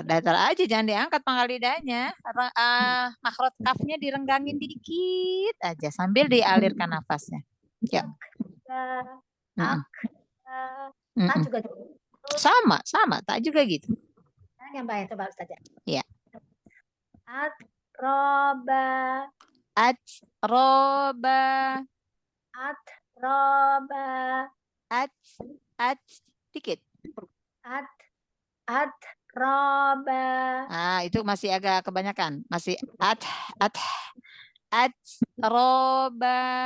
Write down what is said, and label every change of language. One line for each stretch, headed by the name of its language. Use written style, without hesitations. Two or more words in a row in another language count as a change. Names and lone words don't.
Indonesian: Datar aja, jangan diangkat pangkal lidahnya. Makhraj kafnya direnggangin dikit aja sambil dialirkan nafasnya. Ya. Tak juga sama, tak juga gitu. yang baik coba Ustazah. Iya. Atroba. Dikit. Atroba. Itu masih agak kebanyakan. Masih atroba.